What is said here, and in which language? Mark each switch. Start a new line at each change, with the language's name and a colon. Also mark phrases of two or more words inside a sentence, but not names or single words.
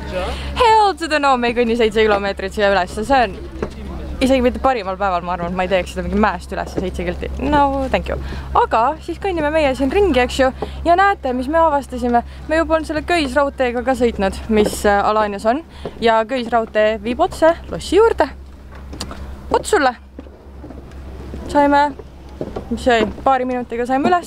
English: Hell to the no,
Estonian: me ei kõnni 7 kilomeetrit siia üles, see on isegi mitte parimal päeval, ma arvan, et ma ei teeks seda mingi mäest üles 7 kilti.
English: No, thank you.
Estonian: Aga siis kõnnime meie siin ringi, eks ju, ja näete, mis me avastasime. Me juba on selle köisraudteega ka sõitnud, mis Alaanias on ja köisraudtee viib otse lossi juurde. Ots sulle! Saime, mis jäi, paari minutiga saime üles.